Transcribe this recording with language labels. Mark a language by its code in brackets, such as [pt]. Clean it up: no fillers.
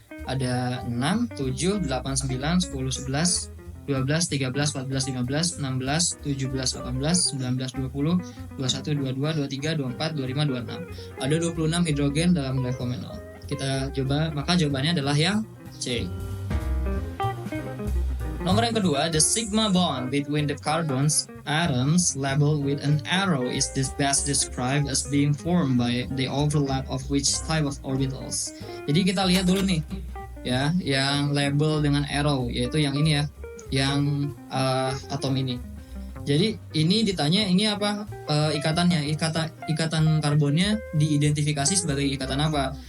[id] Ada 6, 7, 8, 9, 10, 11, 12, 13, 14, 15, 16, 17, 18, 19, 20, 21, 22, 23, 24, 25, 26. Ada 26 hidrogen dalam levomenol. Kita coba, maka jawabannya adalah yang C. Nomor yang kedua, [en] the sigma bond between the carbon's atoms labeled with an arrow is best described as being formed by the overlap of which type of orbitals. [id] Jadi kita lihat dulu nih, ya, yang label dengan arrow, yaitu yang ini ya, yang atom ini. Jadi ini ditanya ini apa ikatannya, ikatan karbonnya diidentifikasi sebagai ikatan apa?